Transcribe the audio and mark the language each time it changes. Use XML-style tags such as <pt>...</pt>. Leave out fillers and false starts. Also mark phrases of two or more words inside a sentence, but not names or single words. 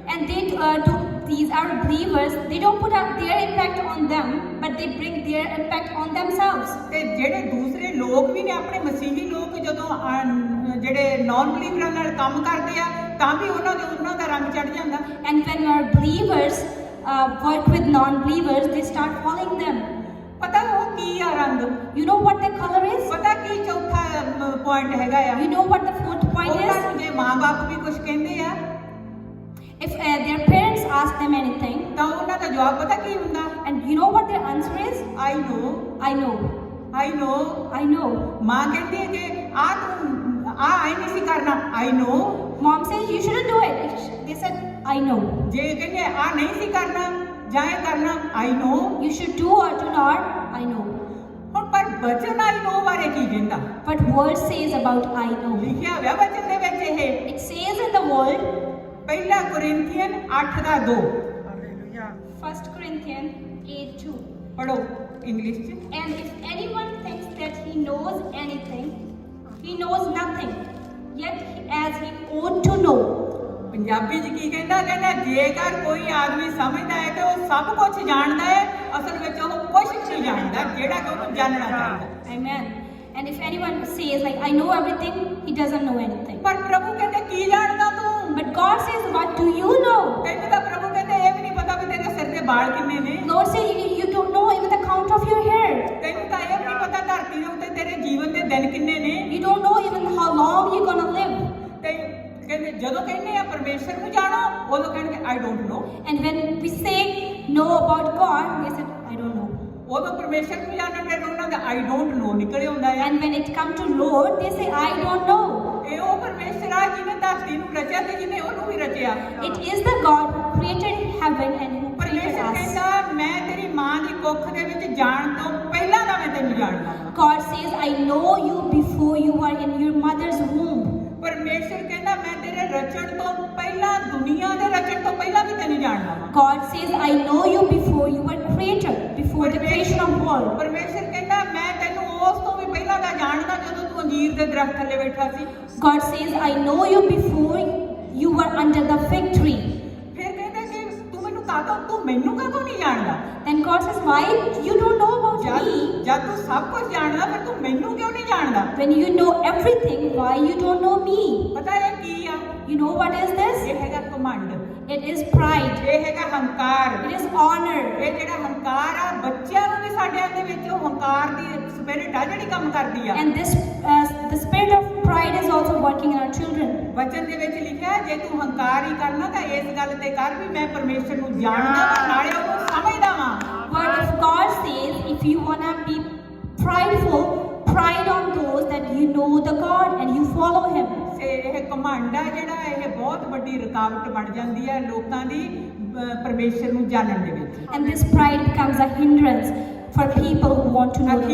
<en>And these are believers. They don't put out their impact on them, but they bring their impact on themselves.</en> <pa>ਤੇ ਜਿਹੜੇ ਦੂਸਰੇ ਲੋਕ ਵੀ ਨੇ ਆਪਣੇ ਮਸੀਹੀ ਲੋਕ, ਜਦੋਂ ਜਿਹੜੇ ਨਾਨ ਬਲੀਵਰਾਂ ਨਾਲ ਕੰਮ ਕਰਦੇ ਆ ਤਾਂ ਵੀ ਉਹਨਾਂ ਦਾ ਰੰਗ ਚੜ ਜਾਂਦਾ।</pa> <en>And when our believers work with non-believers, they start following them.</en> <pa>ਪਤਾ ਉਹ ਕੀ ਆ ਰੰਗ?</pa> <en>You know what the color is?</en> <pa>ਪਤਾ ਕੀ ਚੌਥਾ ਪੁਆਇੰਟ ਹੈਗਾ ਆ?</pa> <en>You know what the fourth point</en> <pa>ਉਹਨਾਂ</pa> <en>is?</en> <pa>ਨੂੰ ਜੇ ਮਾਂ-ਬਾਪ ਵੀ ਕੁਝ ਕਹਿੰਦੇ ਆ</pa> <en>If their parents ask them anything,</en> <pa>ਤਾਂ ਉਹਨਾਂ ਦਾ ਜਵਾਬ ਪਤਾ ਕੀ ਹੁੰਦਾ?</pa> <en>and you know what their answer is? I know, I know, I know। I know.</en> <pa>ਮਾਂ ਕਹਿੰਦੀ ਹੈ ਕਿ ਤੂੰ ਆਈ ਨਹੀਂ ਸੀ ਕਰਨਾ,</pa> <en>I know। Mom says you shouldn't do it. They said, I know.</en> <pa>ਜੇ ਕਹਿੰਦੇ ਨਹੀਂ ਸੀ ਕਰਨਾ ਜਾਂ ਇਹ ਕਰਨਾ,</pa> <en>I know। You should do or do not, I know.</en> <pa>ਹੁਣ ਪਰ ਬਚਨ</pa> <en>I know</en> <pa>ਬਾਰੇ ਕੀ ਕਹਿੰਦਾ?</pa> <en>But word says about I know.</en> <pa>ਲਿਖਿਆ ਹੋਇਆ ਵਚਨ ਦੇ ਵਿੱਚ ਇਹ।</pa> <en>It says in the word,</en> <pa>ਪਹਿਲਾ ਕੋਰਿੰਥੀਅਨ 8:2।</pa> <en>1 Corinthians 8:2.</en> <pa>ਪੜੋ ਇੰਗਲਿਸ਼ ਚ।</pa> <en>And if anyone thinks that he knows anything, he knows nothing, yet as he ought to know.</en> <pa>ਪੰਜਾਬੀ ਚ ਕੀ ਕਹਿੰਦਾ? ਕਹਿੰਦਾ ਜੇਕਰ ਕੋਈ ਆਦਮੀ ਸਮਝਦਾ ਹੈ ਕਿ ਉਹ ਸਭ ਕੁਝ ਜਾਣਦਾ ਹੈ, ਅਸਲ ਵਿੱਚ ਉਹ ਕੁਝ ਨਹੀਂ ਜਾਣਦਾ ਜਿਹੜਾ ਕਿ ਉਹਨੂੰ ਜਾਣਨਾ ਚਾਹੀਦਾ।</pa> <en>Amen. And if anyone says like I know everything, he doesn't know anything.</en> <pa>ਪਰ ਪ੍ਰਭੂ ਕਹਿੰਦੇ ਕੀ ਜਾਣਦਾ ਤੂੰ?</pa> <en>But God says, what do you know?</en> <pa>ਤੈਨੂੰ ਤਾਂ ਪ੍ਰਭੂ ਕਹਿੰਦੇ ਇਹ ਵੀ ਨਹੀਂ ਪਤਾ ਵੀ ਤੇਰੇ ਸਿਰ ਦੇ ਵਾਲ ਕਿੰਨੇ ਨੇ।</pa> <en>Lord says you don't know even the count of your hair.</en> <pa>ਤੈਨੂੰ ਤਾਂ ਇਹ ਵੀ ਨਹੀਂ ਪਤਾ ਧਰਤੀ ਦੇ ਉੱਤੇ ਤੇਰੇ ਜੀਵਨ ਦੇ ਦਿਨ ਕਿੰਨੇ ਨੇ।</pa> <en>You don't know even how long you're gonna live.</en> <pa>ਤੇ ਕਹਿੰਦੇ ਜਦੋਂ ਕਹਿੰਦੇ ਆ ਪਰਮੇਸ਼ਰ ਨੂੰ ਜਾਣੋ, ਉਦੋਂ ਕਹਿਣਗੇ</pa> <en>I don't know। And when we say know about God, they said I don't know.</en> <pa>ਉਦੋਂ ਪਰਮੇਸ਼ਰ ਨੂੰ ਜਾਣਨ ਦੇ ਉਹਨਾਂ ਦਾ</pa> <en>I don't know</en> <pa>ਨਿਕਲੇ ਹੁੰਦਾ ਹੈ।</pa> <en>And when it come to Lord, they say I don't know.</en> <pa>ਇਹ ਉਹ ਪਰਮੇਸ਼ਰ ਆ ਜਿਹਨੇ ਧਰਤੀ ਨੂੰ ਰਚਿਆ ਤੇ ਜਿਹਨੇ ਉਹਨੂੰ ਵੀ ਰਚਿਆ।</pa> <en>It is the God who created heaven and who created</en> <pa>ਪਰਮੇਸ਼ਰ</pa> <en>us.</en> <pa>ਕਹਿੰਦਾ ਮੈਂ ਤੇਰੀ ਮਾਂ ਦੀ ਕੁੱਖ ਦੇ ਵਿੱਚ ਜਾਣ ਤੋਂ ਪਹਿਲਾਂ ਦਾ ਮੈਂ ਤੈਨੂੰ ਜਾਣਦਾ ਹਾਂ।</pa> <en>God says I know you before you are in your mother's womb.</en> <pa>ਪਰਮੇਸ਼ਰ ਕਹਿੰਦਾ ਮੈਂ ਤੇਰੇ ਰਚਣ ਤੋਂ ਪਹਿਲਾਂ, ਦੁਨੀਆ ਦੇ ਰਚਣ ਤੋਂ ਪਹਿਲਾਂ ਵੀ ਤੈਨੂੰ ਜਾਣਦਾ ਹਾਂ।</pa> <en>God says I know you before you were created, before the creation of world.</en> <pa>ਪਰਮੇਸ਼ਰ ਕਹਿੰਦਾ ਮੈਂ ਤੈਨੂੰ ਉਸ ਤੋਂ ਵੀ ਪਹਿਲਾਂ ਦਾ ਜਾਣਦਾ ਜਦੋਂ ਤੂੰ ਅੰਜੀਰ ਦੇ ਦਰਖਤ ਥੱਲੇ ਬੈਠਾ ਸੀ।</pa> <en>God says I know you before you were under the fig tree.</en> <pa>ਫਿਰ ਕਹਿੰਦਾ ਕਿ ਤੂੰ ਮੈਨੂੰ ਕਾਹਤੋਂ ਨਹੀਂ ਜਾਣਦਾ?</pa> <en>Then God says why you don't know about me?</en> <pa>ਜਦ ਤੂੰ ਸਭ ਕੁਝ ਜਾਣਦਾ ਫਿਰ ਤੂੰ ਮੈਨੂੰ ਕਿਉਂ ਨਹੀਂ ਜਾਣਦਾ?</pa> <en>When you know everything, why you don't know me?</en> <pa>ਪਤਾ ਇਹ ਕੀ ਆ?</pa> <en>You know what is this?</en> <pa>ਇਹ ਹੈਗਾ ਘਮੰਡ।</pa> <en>It is pride.</en> <pa>ਇਹ ਹੈਗਾ ਹੰਕਾਰ।</pa> <en>It is honor.</en> <pa>ਇਹ ਜਿਹੜਾ ਹੰਕਾਰ ਆ, ਬੱਚਿਆਂ ਨੂੰ ਵੀ ਸਾਡੇ ਦੇ ਵਿੱਚ ਉਹ ਹੰਕਾਰ ਦੀ ਸਪਿਰਿਟ ਆ ਜਿਹੜੀ ਕੰਮ ਕਰਦੀ ਆ।</pa> <en>And this the spirit of pride is also working in our children.</en> <pa>ਵਚਨ ਦੇ ਵਿੱਚ ਲਿਖਿਆ ਜੇ ਤੂੰ ਹੰਕਾਰ ਹੀ ਕਰਨਾ ਤਾਂ ਇਸ ਗੱਲ ਤੇ ਕਰ ਵੀ ਮੈਂ ਪਰਮੇਸ਼ਰ ਨੂੰ ਜਾਣਦਾ ਵਾਂ ਨਾਲੇ ਉਹਨੂੰ ਸਮਝਦਾ ਵਾਂ।</pa> <en>Word of God says if you wanna be prideful, pride on those that you know the God and you follow Him.</en> <pa>ਇਹ ਘਮੰਡ ਆ ਜਿਹੜਾ ਇਹ ਬਹੁਤ ਵੱਡੀ ਰੁਕਾਵਟ ਬਣ ਜਾਂਦੀ ਹੈ ਲੋਕਾਂ ਦੀ ਪਰਮੇਸ਼ਰ ਨੂੰ ਜਾਣਨ ਦੇ ਵਿੱਚ।</pa> <en>And this pride becomes a hindrance for people who want to know the Lord.</en>